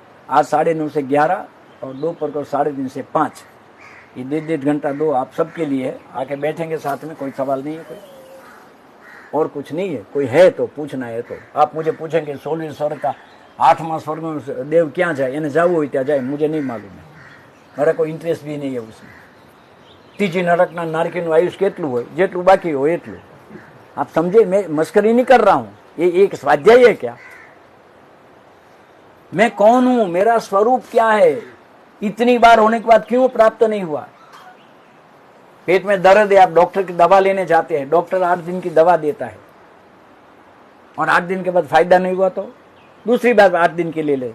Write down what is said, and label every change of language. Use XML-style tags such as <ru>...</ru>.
<hi>आज 9:30 से 11 और दोपहर को 3:30 से 5, ये 1.5 घंटा दो आप सबके लिए है। आके बैठेंगे साथ में, कोई सवाल नहीं है, कोई और कुछ नहीं है। कोई है तो पूछना है तो आप मुझे पूछेंगे 16 स्वर्ग का 8वां स्वर्ग में देव क्या जाए,</hi> <gu>એને જવું હોય ત્યાં જાય,</gu> <hi>मुझे नहीं मालूम है,</hi> <gu>મારા કોઈ</gu> <hi>इंटरेस्ट भी नहीं है उसमें।</hi> <gu>तीजी नरकना नारकीનું आयुष કેટલું હોય, જેટલું બાકી હોય એટલું।</gu> <hi>आप समझे, मैं मस्करी नहीं कर रहा हूं, ये एक स्वाध्याय है क्या? मैं कौन हूं, मेरा स्वरूप क्या है, इतनी बार होने के बाद क्यों प्राप्त नहीं हुआ? पेट में दर्द है, आप डॉक्टर की दवा लेने जाते हैं, डॉक्टर 8 दिन की दवा देता है और 8 दिन के बाद फायदा नहीं हुआ तो दूसरी बार 8 दिन के ले ले।</hi>